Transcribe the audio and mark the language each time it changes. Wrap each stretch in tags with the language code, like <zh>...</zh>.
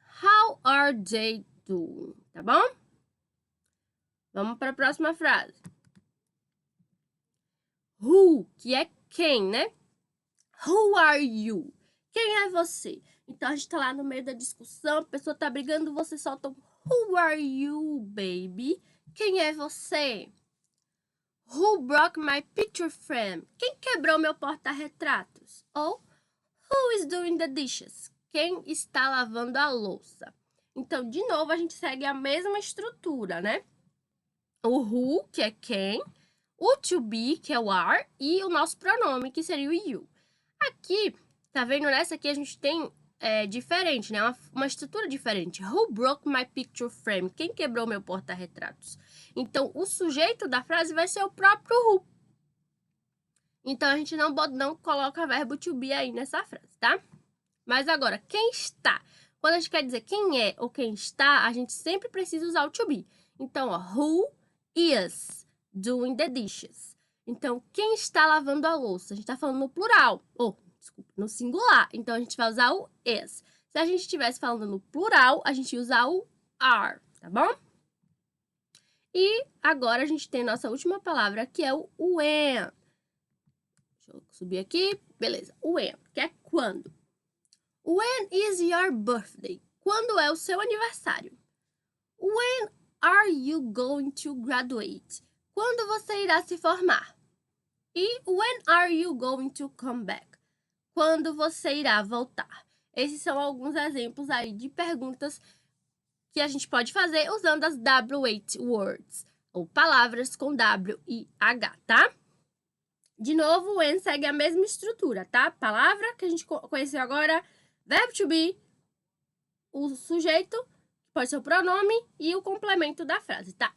<en>How are they doing?</en> <pt>Tá bom? Vamos para a próxima frase. Who, que é quem, né?</pt> <en>Who are you?</en> <pt>Quem é você? Então, a gente tá lá no meio da discussão, a pessoa tá brigando, você solta um</pt> <en>Who are you, baby?</en> <pt>Quem é você?</pt> <en>Who broke my picture frame?</en> <pt>Quem quebrou meu porta-retratos? Ou</pt> <en>Who is doing the dishes?</en> <pt>Quem está lavando a louça? Então, de novo, a gente segue a mesma estrutura, né? O who, que é quem, o to be, que é o are, e o nosso pronome, que seria o you. Aqui, tá vendo? Nessa aqui a gente tem diferente, né? Uma estrutura diferente.</pt> <en>Who broke my picture frame?</en> <pt>Quem quebrou meu porta-retratos? Então, o sujeito da frase vai ser o próprio who. Então, a gente não coloca verbo to be aí nessa frase, tá? Mas agora, quem está? Quando a gente quer dizer quem é ou quem está, a gente sempre precisa usar o to be. Então, ó,</pt> <en>who is doing the dishes?</en> <pt>Então, quem está lavando a louça? A gente está falando no plural. Desculpa, no singular. Então, a gente vai usar o is. Se a gente estivesse falando no plural, a gente ia usar o are, tá bom? E agora a gente tem nossa última palavra, que é o when. Deixa eu subir aqui. Beleza. When, que é quando.</pt> <en>When is your birthday?</en> <pt>Quando é o seu aniversário?</pt> <en>When are you going to graduate?</en> <pt>Quando você irá se formar?</pt> <en>E when are you going to come back?</en> <pt>Quando você irá voltar? Esses são alguns exemplos aí de perguntas que a gente pode fazer usando as WH words, ou palavras com W e H, tá? De novo, o when segue a mesma estrutura, tá? Palavra que a gente conheceu agora, verbo to be, o sujeito, que pode ser o pronome, e o complemento da frase, tá?</pt>